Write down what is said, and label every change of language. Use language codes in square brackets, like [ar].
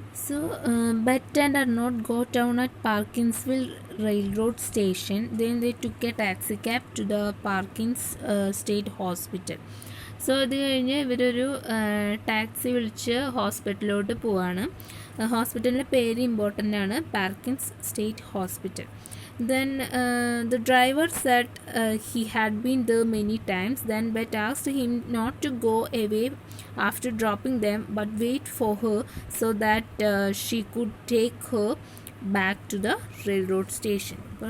[en] So, Bet and Arnold got down at Parkinsville Railroad Station. Then they took a taxi cab to the Parkins State Hospital. [ml] So അത് കഴിഞ്ഞ് ഇവരൊരു taxi വിളിച്ച് ഹോസ്പിറ്റലിലോട്ട് പോവാണ്. ഹോസ്പിറ്റലിൻ്റെ പേര് important ആണ്, പാർക്കിൻസ് state hospital. [en] Then the driver said he had been there many times. Then Bet asked him not to go away after dropping them, but wait for her so that she could take her back to the railroad station.